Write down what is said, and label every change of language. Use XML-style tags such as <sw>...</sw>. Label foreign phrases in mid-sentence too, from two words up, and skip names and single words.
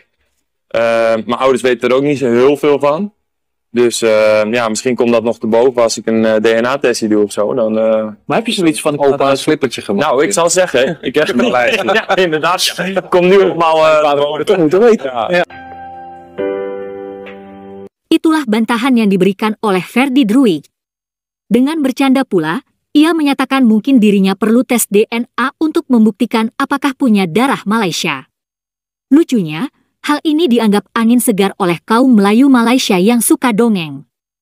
<nl>Mijn ouders weten er ook niet zo heel veel van. Dus ja, misschien komt dat nog te boven als ik een DNA-testje doe of zo. Dan, Maar heb je zoiets van, Opa een slippertje gemaakt. nou, ik zal zeggen, ik heb ja, inderdaad. Kom nu allemaal toch moeten weten. Ja.</nl> <id>Itulah bantahan yang diberikan oleh Ferdy Druij. Dengan bercanda pula, ia menyatakan mungkin dirinya perlu tes DNA untuk membuktikan apakah punya darah Malaysia. Lucunya, hal ini dianggap angin segar oleh kaum Melayu Malaysia yang suka dongeng.</id>